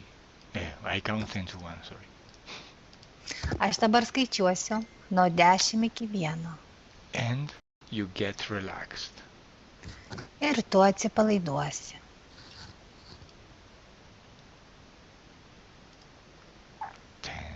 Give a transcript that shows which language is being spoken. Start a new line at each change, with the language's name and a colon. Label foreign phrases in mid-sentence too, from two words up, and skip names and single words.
English: I count 10 to 1, sorry.
Lithuanian: Aš dabar skaičiuosiu nuo 10 iki 1.
English: And you get relaxed.
Lithuanian: Ir tu atsipalaiduosi.
English: 10.